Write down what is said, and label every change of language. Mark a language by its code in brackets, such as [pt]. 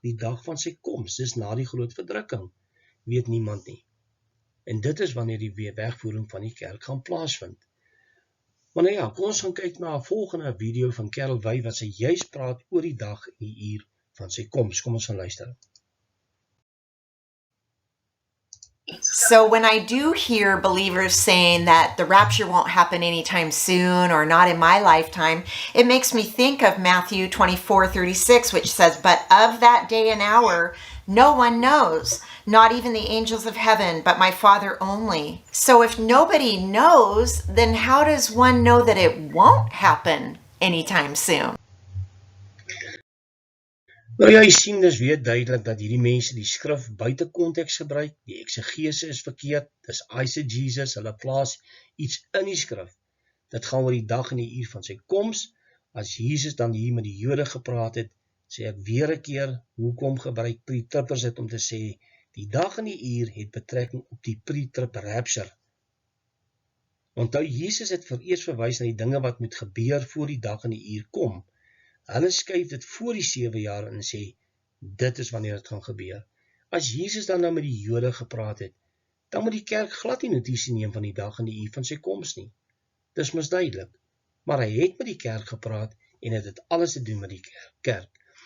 [af] Die dag van sy koms, dis na die groot verdrukking, weet niemand nie. En dit is wanneer die wegvoering van die kerk gaan plaasvind. Maar nou ja, kom ons gaan kyk na 'n volgende video van Carol Wey, wat sy juist praat oor die dag en die uur van sy koms. Kom ons gaan luister. [en] So when I do hear believers saying that the rapture won't happen anytime soon or not in my lifetime, it makes me think of Matthew 24:36, which says, "But of that day and hour, no one knows, not even the angels of heaven, but my Father only." So if nobody knows, then how does one know that it won't happen anytime soon? [af] Nou ja, jy sien dus weer duidelik dat hierdie mense die skrif buite konteks gebruik, die eksegese is verkeerd, dis eisegesis, hulle plaas iets in die skrif. Dit gaan oor die dag en die uur van sy koms. As Jesus dan hier met die Jode gepraat het, sê ek weer 'n keer, hoekom gebruik pre-trippers dit om te sê, die dag en die uur het betrekking op die pre-trip rapture. Onthou, Jesus het eers verwys na die dinge wat moet gebeur voor die dag en die uur kom. Hulle skuif dit voor die 7 jaar en sê, dit is wanneer dit gaan gebeur. As Jesus dan nou met die Jode gepraat het, dan moet die kerk glad nie notisie neem van die dag en die uur van sy koms nie. Dis misduidelik. Maar hy het met die kerk gepraat en het dit alles te doen met die kerk.